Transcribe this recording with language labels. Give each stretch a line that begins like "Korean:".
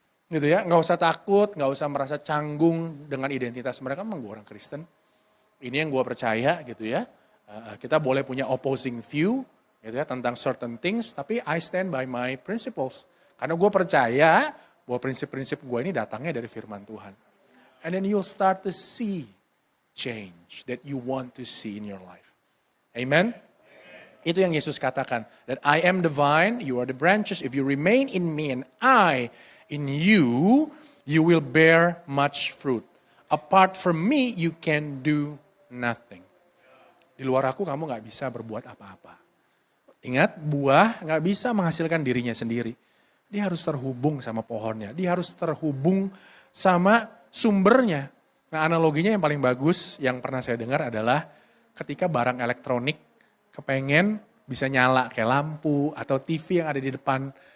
Indonesian: Gitu ya, nggak usah takut, nggak usah merasa canggung dengan identitas mereka, memang gue orang Kristen. Ini yang gue percaya gitu ya. Kita boleh punya
English: opposing view
Indonesian: gitu ya tentang
English: certain things,
Indonesian: tapi
English: I stand by my principles.
Indonesian: Karena gue percaya bahwa prinsip-prinsip gue ini datangnya dari firman Tuhan.
English: And then you'll start to see change that you want to see in your life. Amen?
Indonesian: Itu yang Yesus katakan.
English: That I am the vine, you are the branches. If you remain in me and I in you, you will bear much fruit. Apart from me, you can do nothing.
Indonesian: Di luar aku kamu gak bisa berbuat apa-apa. Ingat, buah gak bisa menghasilkan dirinya sendiri. Dia harus terhubung sama pohonnya. Dia harus terhubung sama sumbernya. Nah, analoginya yang paling bagus yang pernah saya dengar adalah ketika barang elektronik kepengen bisa nyala kayak lampu atau TV yang ada di depan.